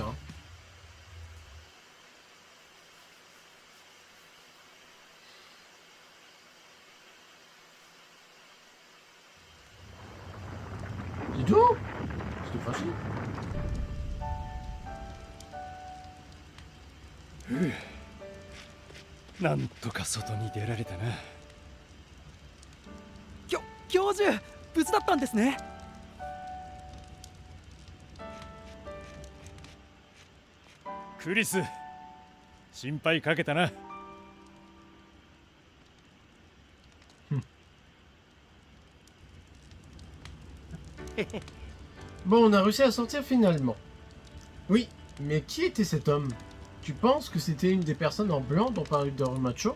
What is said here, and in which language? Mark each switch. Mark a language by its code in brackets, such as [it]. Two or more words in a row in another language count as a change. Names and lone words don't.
[fr] Hein. C'est tout? C'était facile. Ouh. [ja] なんとか外に出られたな。教授、無事だったんですね。クリス、心配かけたな。 [fr] Bon, on a réussi à sortir finalement. Oui, mais qui était cet homme? Tu penses que c'était une des personnes en blanc dont parlait Darumacho?